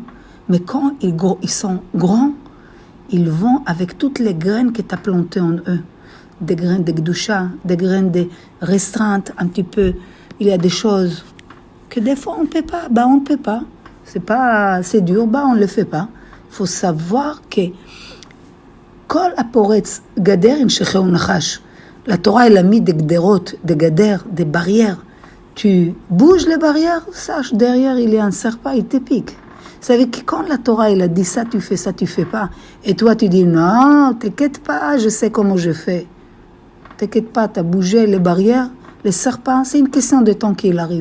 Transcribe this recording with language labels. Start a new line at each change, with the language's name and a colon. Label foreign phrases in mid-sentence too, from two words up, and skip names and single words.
French: Mais quand ils sont grands, ils vont avec toutes les graines que tu as plantées en eux. Des graines de Kedusha, des graines de restreintes un petit peu. Il y a des choses que des fois on ne peut pas. On ne peut pas. C'est dur, on ne le fait pas. Il faut savoir que
Hebrew: כל הפורץ גדר ישכנו נחש.
French: La Torah, elle a mis des gderot, des gader, des barrières. Tu bouges les barrières, sache, derrière il y a un serpent, il te pique. Ça veut dire que quand la Torah, elle a dit ça, tu fais pas. Et toi, tu dis, non, t'inquiète pas, je sais comment je fais. T'inquiète pas, t'as bougé les barrières, les serpents, c'est une question de temps qu'il arrive.